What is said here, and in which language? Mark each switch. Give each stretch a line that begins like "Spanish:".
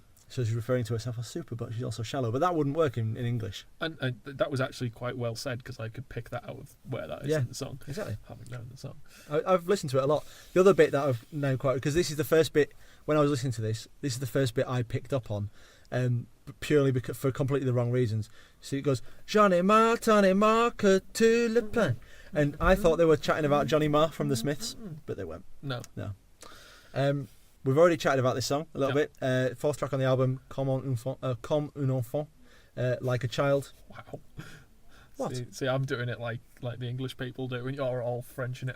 English: So she's referring to herself as super, but she's also shallow. But that wouldn't work in English. And that was actually quite well said, because I could pick that out of where that is in the song. Exactly. Having known the song. I've listened to it a lot. The other bit that I've known quite, because this is the first bit, when I was listening to this is the first bit I picked up on, purely because, for completely the wrong reasons. So it goes,
French: J'en ai marre que tu le plains.
English: And I thought they were chatting about Johnny Marr from the Smiths, but they weren't. No. We've already chatted about this song a little bit. Fourth track on the album, Comme un enfant, like a child. Wow. What? See, I'm doing it like the English people do, and you're all Frenching it